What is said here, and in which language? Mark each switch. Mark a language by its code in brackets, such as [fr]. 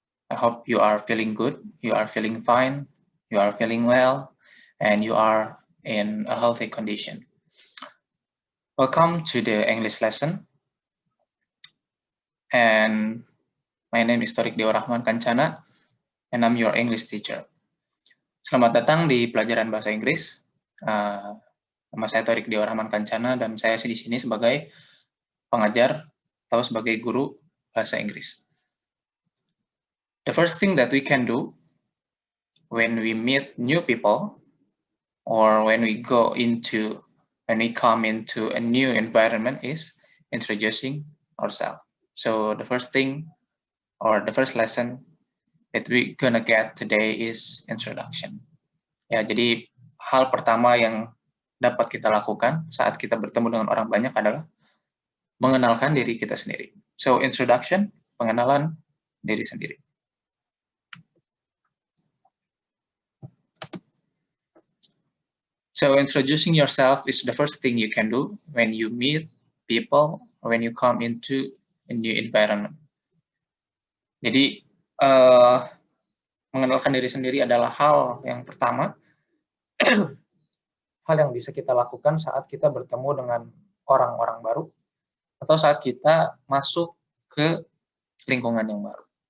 [en] I hope you are feeling good, you are feeling fine, you are feeling well, and you are in a healthy condition. Welcome to the English lesson. And my name is Torik Dewa Rahman Kancana, and I'm your English teacher. [id] Selamat datang di pelajaran bahasa Inggris. Nama saya Torik Dewa Rahman Kancana, dan saya di sini sebagai pengajar atau sebagai guru bahasa Inggris. [en] The first thing that we can do when we meet new people or when we come into a new environment is introducing ourselves. So the first thing or the first lesson that we're gonna get today is introduction. [id] Ya, jadi hal pertama yang dapat kita lakukan saat kita bertemu dengan orang banyak adalah mengenalkan diri kita sendiri. [en] So introduction, [id] pengenalan diri sendiri. [en] So introducing yourself is the first thing you can do when you meet people or when you come into a new environment. [id] Jadi mengenalkan diri sendiri adalah hal yang pertama, hal yang bisa kita lakukan saat kita bertemu dengan orang-orang baru atau saat kita masuk ke lingkungan yang baru.